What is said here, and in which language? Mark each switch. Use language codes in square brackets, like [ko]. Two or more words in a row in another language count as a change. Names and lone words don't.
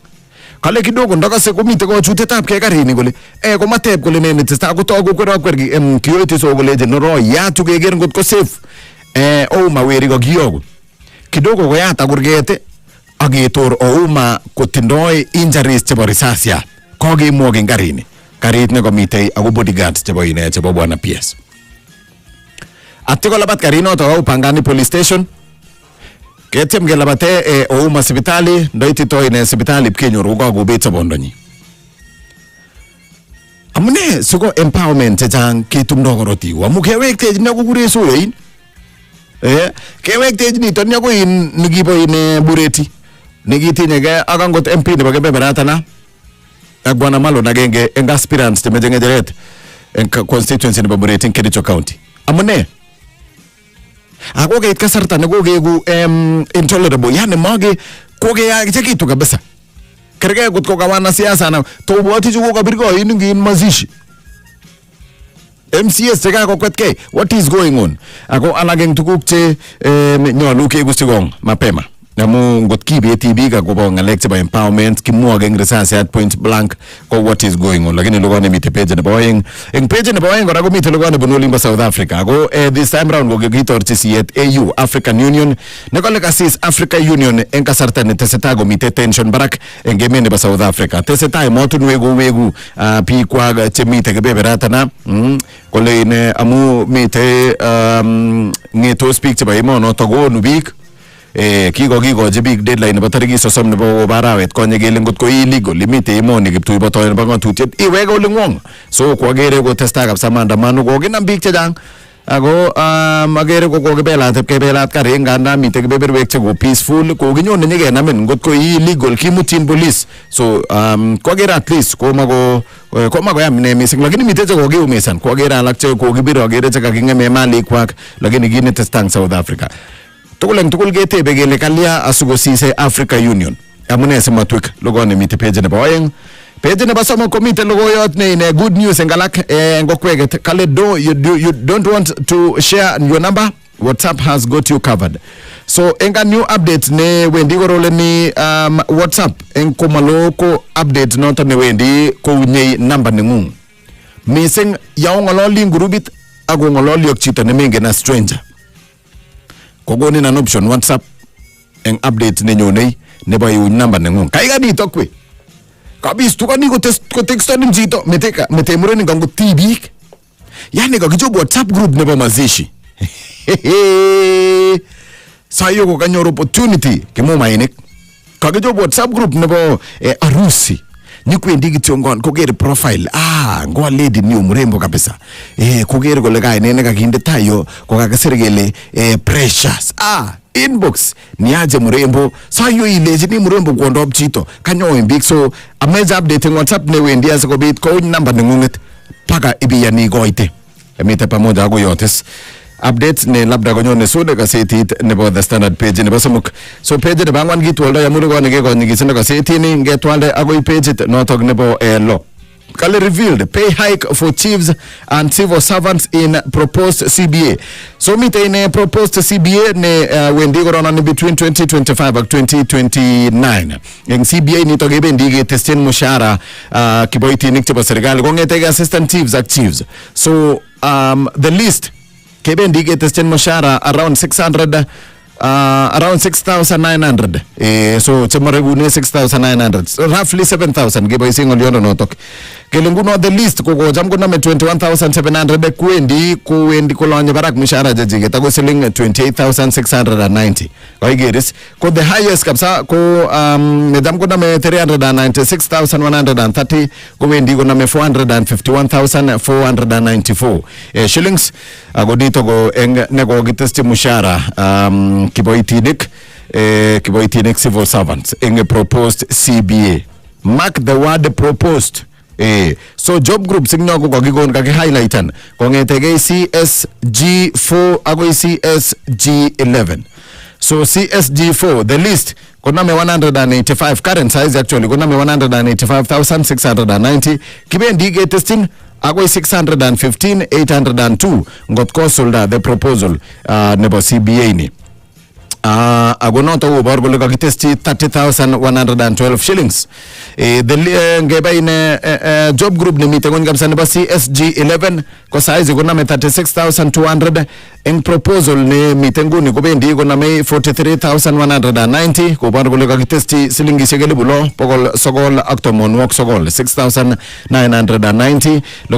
[kln] Kale kidogo ndakase komite kochutetab ke karini kole komateb kole ne netesta kotogu kwerokwer kiyoiti so kole noro yatu keker ngot ko safe maweri ko kiyogu kidogo koyata kurgete agetor ouma kotindoi injuries chebo risasya kokimwok eng karini karit ne komite ako bodyguards chebo ine chebo bwana PS. Atiko labat karinoto au Pangani police station ketiem kelabate ouma sipitali ndoitito ine sipitali pkenyoru kokobet sobondonyi. Amune siko empowerment chechang ketumdo korotik amu kewektech ne kokure soyoin kewektech nito ni ako nikibo ine Bureti nikitinyege ak angot MP nebo kebeberatana ak bwana Malo agenge eng aspirants chemeche ngecheret eng constituency nebo Bureti eng Kericho County. Amune ako keit kasarta nekokegu intolerable yani mage kokeyakitu kabisa kerge kot kokawana siasa na tobwati chu kokabirgo ngin mazishi MCS cheka kokwetke [en] what is going on [kln] ako alageng tuguk che nyolu kegusigong mapema namu ngot kibeti biik akobo ngalek chebo empowerment kimwoge eng risasiat [en] point blank [kln] ko [en] what is going on [kln] lakini lugone mite page nebo oeng eng page nebo oeng kora komite lugone bunu limbo South Africa ako [en] this time round [kln] kokitorchi siyet AU African Union nekole kasis Africa Union eng kasarta neteseta komite tension barak eng emet nebo South Africa teseta emotunwek kowegu biikwak chemite kebeberatana kole ine amu mite ngetos biik chebo emonoto konu biik kikochi [en] big deadline [kln] nebo tarikit 30 nebo barawet konye kele ngot ko illegal limite emoni kiptui botoen nebo ngatutiet iweke ole ngwong so kwagere kotesta kabisa maandamano kokinam biik chechang ako agere kokokebelat kare nganda mite kebeberwek cheko peaceful kokinyone nyekenamin ngot ko illegal kimutin police so kwagere [en] at least [kln] komako yam ne missing lakini mite cheko kiumisan kwagere alak cheko kokibiro agere cheka kingeme malik kwak lakini kinetesta South Africa tugul ketebe kele kalya asukosise Africa Union amune simatwik logone mite page nebo oeng page nebo somok komite logoyot ne ine [en] good news [kln] engalak ngokweket kale [en] you don't want to share your number WhatsApp has got you covered so enga new update [kln] ne wendi korole ni WhatsApp en komaloko update noto ne wendi ko unye number nengung missing yaongololi groupit agongololi ak chito ne mengen na stranger kogonin [en] an option [kln] WhatsApp eng update nenyonei nebo yu number nengung kaiga dito kwe kabis tukani ko textonin chito mete mureni kango tibik yani kakichob WhatsApp group nebo mazishi sayo ko kanyor opportunity kimomainik kakichob WhatsApp group nebo arusi nikwendi kityongon kokere profile ngoa lady ni mrembo kabisa kokere kole kainene kakinde tayo kokakisir kele precious inbox ni aje mrembo sayo ileji ni mrembo kwondop chito kanyo big so ameja update WhatsApp ne wendi asikobit ko number nengunget paka ibiyani goite emite pamoja ako yotes updates ne labda konyone sude gazetit nebo The Standard page nebo somok so page nebo angwan kitwaldo yamuru kone kekonyigisendo gazetini ngetwalde agoi page notok nebo lo kale [en] revealed pay hike for chiefs and civil servants in proposed CBA [kln] so mite in proposed CBA ne wendi korona ni between 2025 ak 2029 eng CBA nito kebendi ketesten mushara kiboitinik chebo serikali kongete [en] assistant chiefs [kln] ak chiefs so the list kebendi ketesten mushara around 600 around 6,900 so chemaregune 6,900 so roughly 7,000 keboisien ngoliondo notok kele nguno [en] the list [kln] kokocham koname 21,700 kwendi kolonye barak mishahara jajiget ako siling 28,690 koigeris ko [en] the highest [kln] kabisa ko nedam koname 396,130 kowendi koname 451,494 shillings ako dito ko eng neko kitesti mishahara kiboitinik kiboitinik [en] civil servants [kln] eng [en] proposed CBA. Mark the word proposed. So job groups [kln] ingno ko kakikon kaki-highlightan kongetege CSG4 agoi CSG11. So CSG4, [en] the list [kln] koname 185, [en] current size actually [kln] koname 185,690, kibendi ke testing agoi 615, 802 ngot ko solda [en] the proposal [kln] nebo CBA ni. Agonoto ubor gole kakitesti 30,112 shillings. The ngeba ine [en] job group [kln] ni mite ngon kabisa nebo CSG11 ko size koname 36,200. Eng proposal ni mite nguni kubendi koname 43,190 kubor gole kakitesti silingishek 6,990 logoyot